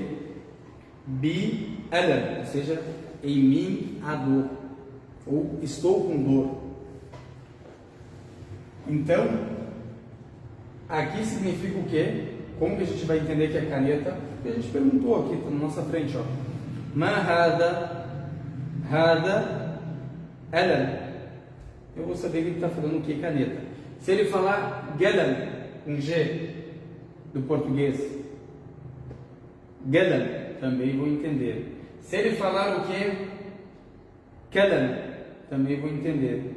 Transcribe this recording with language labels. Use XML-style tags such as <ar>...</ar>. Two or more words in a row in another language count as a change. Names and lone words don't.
<ar>بي ألم,</ar> <pt>ou seja, em mim há dor. Ou estou com dor. Então, aqui significa o quê? Como que a gente vai entender que é caneta? Porque a gente perguntou aqui, está na nossa frente, ó.</pt> <ar>ما هذا، هذا، ألم.</ar> <pt>Eu vou saber que ele está falando o que? Caneta. Se ele falar galam, com G, do português, galam, também vou entender. Se ele falar o que? Kalam, também vou entender.</pt>